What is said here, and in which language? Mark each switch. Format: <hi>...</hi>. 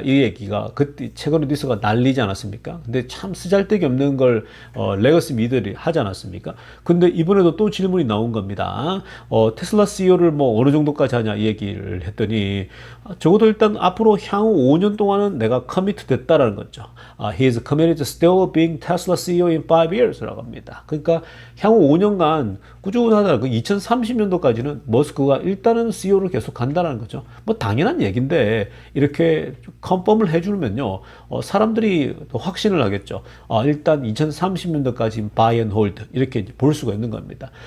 <ko>이 얘기가 그때 최근에 뉴스가 날리지 않았습니까? 근데 참 쓰잘데기 없는 걸 레거시 미들이 하지 않았습니까? 근데 이번에도 또 질문이 나온 겁니다. 테슬라 CEO를 뭐 어느 정도까지 하냐 이 얘기를 했더니 적어도 일단 앞으로 향후 5년 동안은 내가 커미트 됐다라는 거죠.</ko> <en>He is committed to still being Tesla CEO in 5 years</en> <ko>라고 합니다. 그러니까 향후 5년간 꾸준하다. 그 2030년도까지는 머스크가 일단은 CEO를 계속 간다는 거죠. 뭐 당연한 얘기인데 이렇게 컨펌을 해주면요, 사람들이 또 확신을 하겠죠. 일단 2030년도까지</ko> <en>buy and hold</en> <ko>이렇게 이제 볼 수가 있는 겁니다.</ko>